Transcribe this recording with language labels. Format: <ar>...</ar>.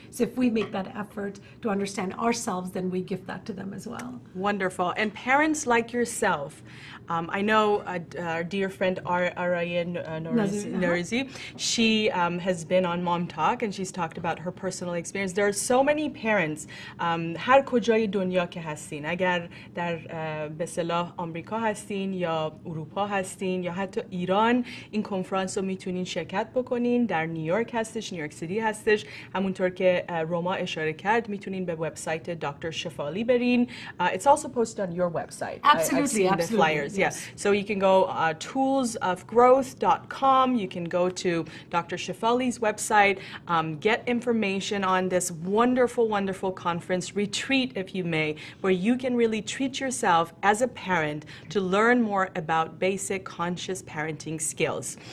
<en>So if we make that effort to understand ourselves, then we gift that to them as well. Wonderful. And parents like yourself, I know our dear friend Arayan Nurizi, she has been on MomTalk and she's talked about her personal experience. There are so many parents,</en> <fa>هر کجای دنیا که هستین، اگر در به اصطلاح آمریکا هستین یا اروپا هستین یا حتی ایران، این کنفرانس رو میتونین شرکت بکنین. در نیویورک هستش، نیویورک سیتی هستش، همونطور که روما اشاره کرد میتونین به وبسایت دکتر شفالی برین.</fa> <en>It's also posted on your website. Absolutely, I've seen absolutely. the flyers. Yes. Yeah. So you can go toolsofgrowth.com. You can go to Dr. Shefali's website, get information on this wonderful, wonderful conference, retreat, if you may, where you can really treat yourself as a parent to learn more about basic conscious parenting skills.</en>